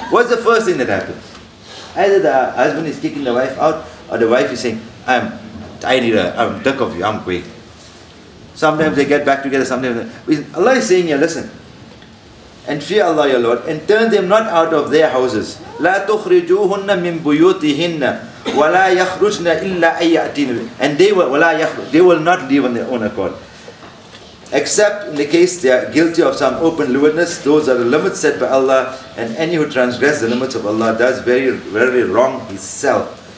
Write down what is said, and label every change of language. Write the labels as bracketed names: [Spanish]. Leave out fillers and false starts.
[English] What's the first thing that happens? Either the husband is kicking the wife out, or the wife is saying, I'm sick of you, I'm going. Sometimes they get back together, sometimes Allah is saying here, listen, and fear Allah your Lord, and turn them not out of their houses. [Arabic] لا تخرجوهن من بيوتهن ولا يخرجن إلا أن يأتين. [English] And they will not leave on their own accord, except in the case they are guilty of some open lewdness. Those are the limits set by Allah, and any who transgress the limits of Allah does very, very wrong himself.